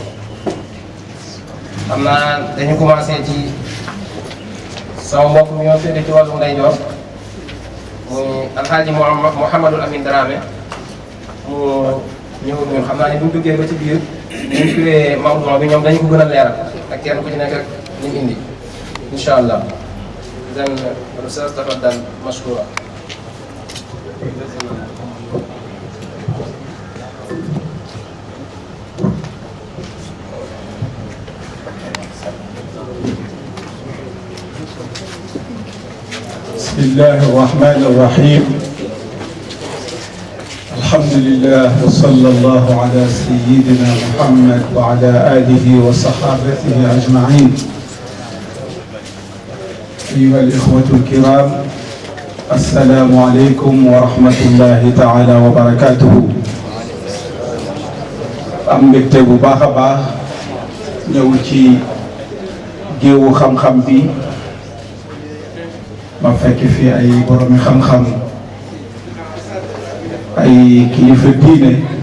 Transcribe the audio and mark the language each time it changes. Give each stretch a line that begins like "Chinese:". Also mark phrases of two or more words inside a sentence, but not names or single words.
Wolof: xam naa dañu commencé ci sama mbokk mi ñoo féete ci wàllum ndeyjoor muy Alhaaji Mouhamadul Amin Dramé mu ñëw ñun xam naa ne bu ñu duggee ba ci biir ñu firee mawduu bi ñoom dañu ko gën a leeral ak kenn ku ci nekk ak ñu indi
Arabic: إن شاء الله. dan الأستاذ تفضل مشكورا. بسم الله الرحمن الرحيم الحمد لله وصلى الله على سيدنا محمد وعلى آله وصحابته أجمعين. أيها الإخوة الكرام السلام عليكم ورحمة الله تعالى وبركاته.
Wolof: am mbégte bu baax a baax ñëw ci géewu xam-xam bi ma fekk fi ay boromi xam-xam ay kilifa diine